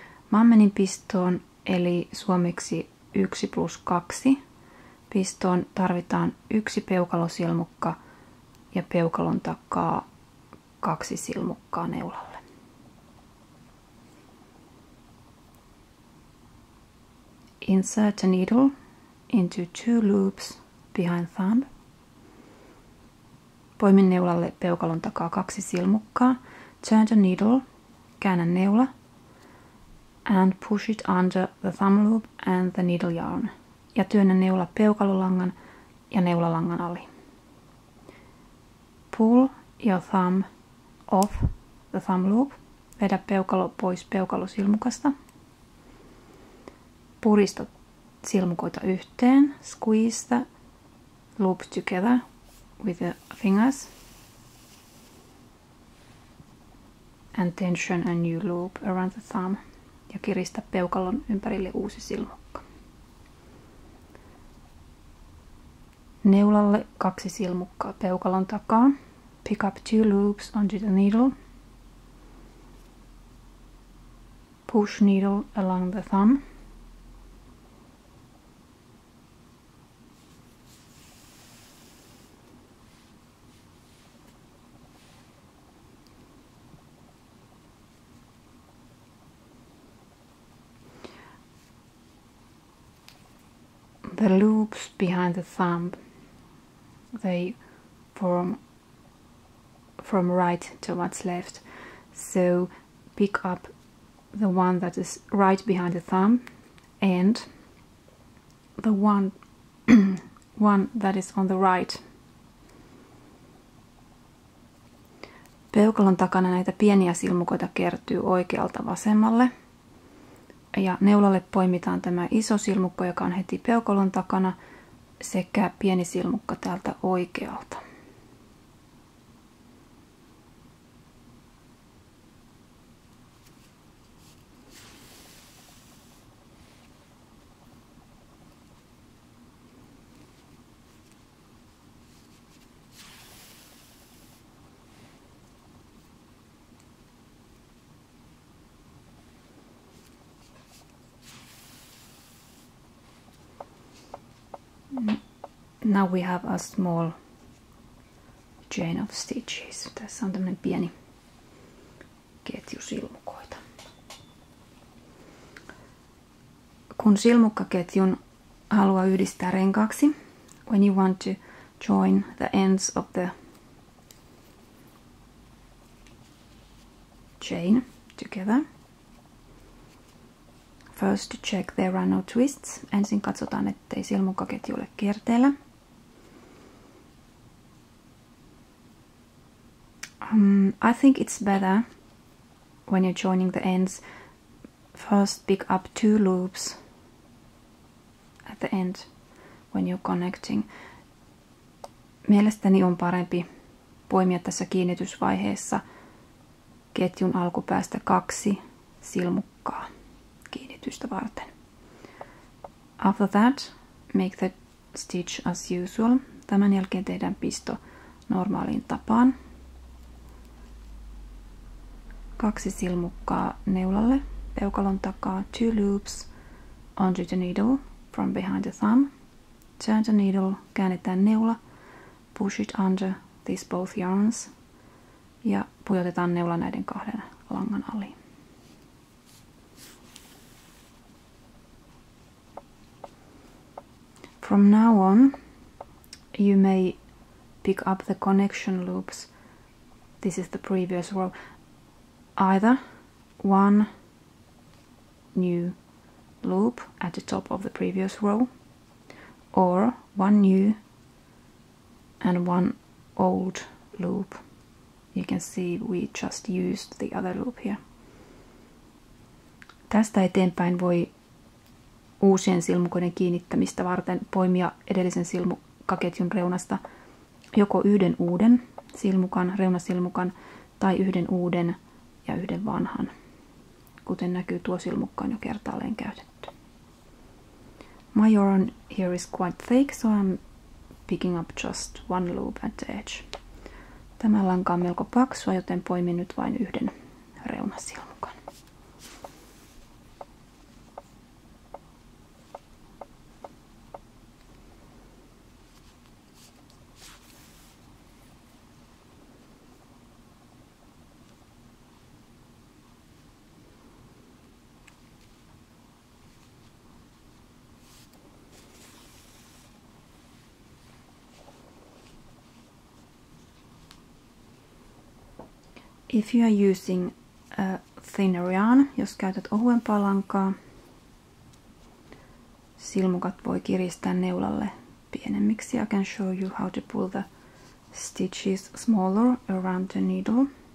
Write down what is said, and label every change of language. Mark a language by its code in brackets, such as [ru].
[fi] Mammenin pistoon, eli suomeksi 1+2 pistoon, tarvitaan 1 peukalosilmukka ja peukalon takaa 2 silmukkaa neulalle. [en] Insert the needle into 2 loops behind thumb. [fi] Poimi neulalle peukalon takaa 2 silmukkaa. [en] Turn the needle, [fi] käännä neula, [en] and push it under the thumb loop and the needle yarn. [fi] Ja työnnä neula peukalolangan ja neulalangan ali. [en] Pull your thumb off the thumb loop. [fi] Vedä peukalo pois peukalosilmukasta. Purista silmukoita yhteen. [en] Squeeze the loop together with the fingers. And tension a new loop around the thumb. [fi] Ja kiristä peukalon ympärille uusi silmukka. Neulalle 2 silmukkaa peukalon takaa. [en] Pick up 2 loops onto the needle. Push needle along the thumb. The loops behind the thumb, they form from right towards left. So pick up the one that is right behind the thumb and the one that is on the right. [fi] Peukalon takana näitä pieniä silmukoita kertyy oikealta vasemmalle. Ja neulalle poimitaan tämä iso silmukka, joka on heti peukalon takana, sekä pieni silmukka täältä oikealta. [en] Now we have a small chain of stitches. [fi] Tässä on tämmöinen pieni ketju silmukoita. Kun silmukkaketjun haluaa yhdistää renkaaksi, [en] when you want to join the ends of the chain together. First to check there are no twists. [fi] Ensin katsotaan, ettei silmukkaketju ole kierteellä. [en] I think it's better when you're joining the ends, first pick up 2 loops at the end when you're connecting. [fi] Mielestäni on parempi poimia tässä kiinnitysvaiheessa ketjun alkupäästä 2 silmukkaa kiinnitystä varten. [en] After that, make the stitch as usual. [fi] Tämän jälkeen tehdään pisto normaaliin tapaan. 2 silmukkaa neulalle peukalon takaa, [en] 2 loops onto the needle from behind the thumb. Turn the needle, [fi] käännetään neula, [en] push it under these both yarns [fi] ja pujotetaan neula näiden 2 langan ali. [en] From now on, you may pick up the connection loops. This is the previous row. Either one new loop at the top of the previous row, or one new and one old loop. You can see we just used the other loop here. [fi] Tästä eteenpäin voi uusien silmukoiden kiinnittämistä varten poimia edellisen silmukkaketjun reunasta joko 1 uuden silmukan, reunasilmukan tai 1 uuden ja 1 vanhan. Kuten näkyy, tuo silmukka on jo kertaalleen käytetty. [en] My yarn here is quite thick, so I'm picking up just 1 loop at the edge. [fi] Tämä lanka on melko paksua, joten poimin nyt vain 1 reunasilmukan. [en] If you are using a thinner yarn, [fi] jos käytät ohuempaa lankaa, silmukat voi kiristää neulalle pienemmiksi. [en] I can show you how to pull the stitches smaller around the needle.